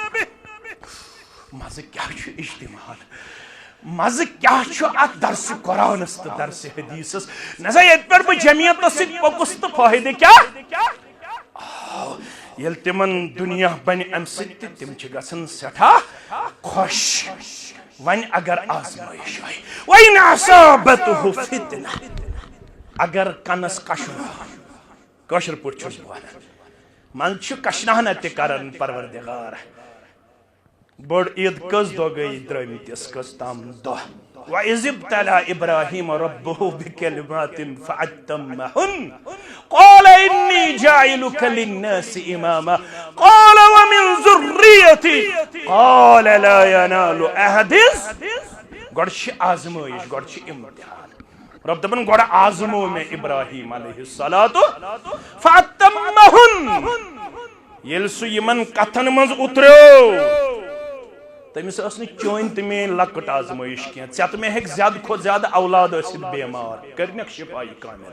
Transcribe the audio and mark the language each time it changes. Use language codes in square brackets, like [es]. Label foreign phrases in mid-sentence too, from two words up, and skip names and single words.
[ks] مزٕ کیاہ چھُ اجتماعن مزٕ کیاہ چھُ اتھ درس قرآنس تہٕ درس حدیثس نسا ییٚتہِ پٮ۪ٹھ بہٕ جمعیتس سۭتۍ پوٚکُس تہٕ فٲیدٕ کیاہ یل تمن دنیا بن ام سۭتۍ تم چھ گژھان سٹھاہ خوش. ون [ur] اگر آزمائش آئی [ar] وَإِنْ أَصَابَتْهُ فِتْنَةٌ [ks] اگر کنس کشُن کٲشِر پٲٹھۍ چھُس بہٕ ونان من چھُ کشناہنا تہِ کران پروردگار. بٔڑ عید کٔژ دۄہ گٔے درٛٲمٕتِس کٔژ تام دۄہ. [ar] وَإِذِ ابْتَلَىٰ إِبْرَاهِيمَ رَبُّهُ بِكَلِمَاتٍ فَأَتَّمَّهُنَّ قَالَ إِنِّي جَاعِلُكَ لِلنَّاسِ إِمَامًا قَالَ وَمِنْ ذُرِّيَّتِي قَالَ لَا يَنَالُ عَهْدِي [ks] گۄڈٕ چھِ آزمٲیش گۄڈٕ چھِ امتحان. رب دپان گۄڈٕ آزمو مےٚ ابراہیم [ar] علیہ الصلاۃ [ks] فَأَتَّمَّهُنَّ ییٚلہِ سُہ یِمن کتھن منٛز اُتریو تمس ٲس نہٕ چٲنۍ تہِ میٲنۍ لۄکٕٹ آزمٲیش کینٛہہ ژےٚ تہٕ مےٚ ہیٚکہِ زیادٕ کھۄتہٕ زیادٕ اولاد ٲسِتھ بیمار کٔرنکھ شفایہِ کاملہ.